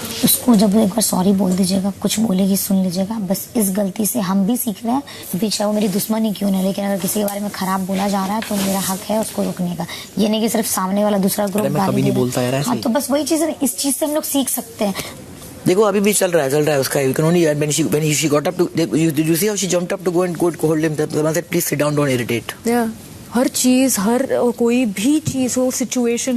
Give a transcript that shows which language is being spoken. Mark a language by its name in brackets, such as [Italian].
[Hindi] उसको जब एक बार सॉरी बोल दीजिएगा, कुछ बोलेगी सुन लीजिएगा। बस इस गलती से हम भी सीख रहे हैं, पीछे वो मेरी दुश्मन ही क्यों ना, लेकिन अगर किसी के बारे में खराब बोला जा रहा है तो मेरा हक है उसको रोकने का। ये नहीं कि सिर्फ सामने वाला दूसरा ग्रुप कभी नहीं बोलता यार ऐसे। हाँ, तो बस वही चीज है, इस चीज से हम लोग सीख सकते हैं। देखो अभी भी चल रहा है उसका। [English] You can only when she got up to, did you see how she jumped up to go hold him? Salman said, please sit down, don't irritate. Yeah. [Hindi] हर चीज, हर कोई भी चीज हो, सिचुएशन,